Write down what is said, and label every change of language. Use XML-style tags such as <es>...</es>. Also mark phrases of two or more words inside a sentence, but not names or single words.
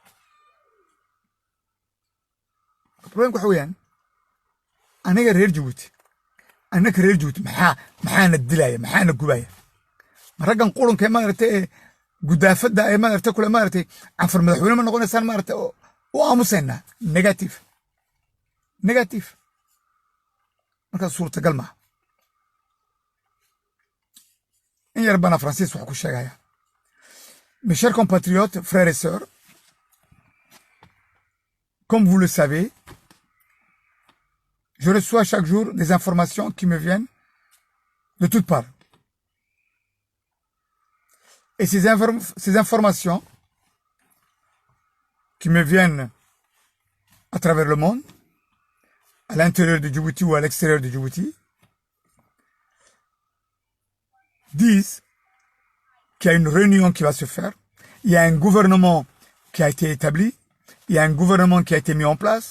<so>problemku waxa weeyaan aniga reer Djibouti annaka reer Djibouti maxaana dilaya maxaana gubaya raggan qulunka maaragtay gudaafada ay maaragtay kula maaragtay afar madaxweyne ma noqonaysaan maaragtay oo aamusayna negative marka suurtagal ma in yar bana Francis wax ku sheegaya</so> <fr>mes chers compatriotes frères et sœurs comme vous le savez je reçois chaque jour des informations qui me viennent de toutes parts. Et ces informations qui me viennent à travers le monde, à l'intérieur de Djibouti ou à l'extérieur de Djibouti, disent qu'il y a une réunion qui va se faire, il y a un gouvernement qui a été établi, il y a un gouvernement qui a été mis en place.</fr>